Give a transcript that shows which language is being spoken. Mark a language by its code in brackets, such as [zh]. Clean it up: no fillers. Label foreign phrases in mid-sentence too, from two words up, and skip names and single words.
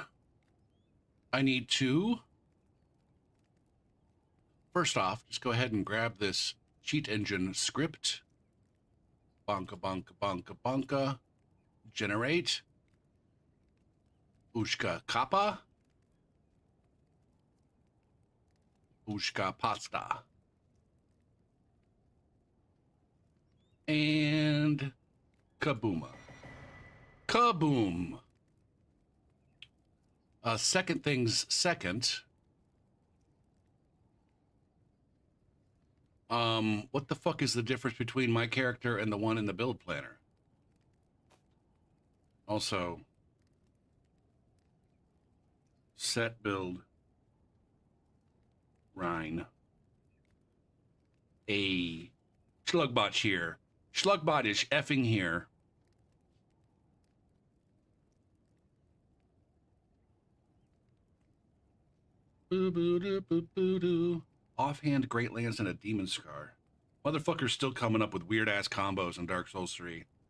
[en] I need to, first off, just go ahead and grab this cheat engine script. Bonka, bonka, bonka, bonka. Generate. Ushka kappa. Ushka pasta. And kabooma. Kaboom. Second things second. What the fuck is the difference between my character and the one in the build planner? Also, set build Rhine. A Schlugbot here. Schlugbot is effing here. Boo boo doo boo boo doo. Offhand Great Lance and a Demon Scar. Motherfucker's still coming up with weird ass combos in Dark Souls 3.